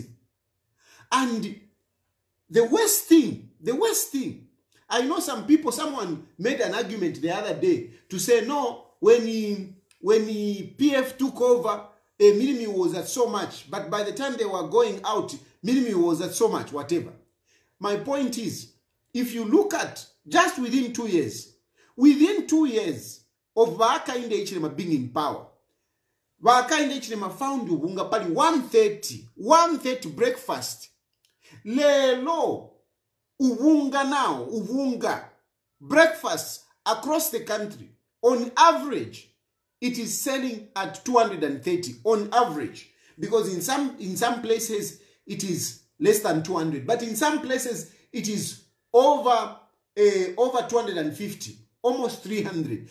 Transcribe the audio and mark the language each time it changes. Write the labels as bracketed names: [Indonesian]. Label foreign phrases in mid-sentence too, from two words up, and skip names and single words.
[English] And the worst thing, I know someone made an argument the other day to say, no, when PF took over, Milimi was at so much, but by the time they were going out, Milimi was at so much, whatever. My point is, if you look at just within 2 years of Hakainde Hichilema being in power, Hakainde Hichilema found [Bemba] ubunga pali [English] 130 breakfast. [Bemba] Lelo ubunga [English] breakfast across the country, on average, it is selling at 230 on average, because in some places it is less than 200, but in some places it is over 250, almost 300.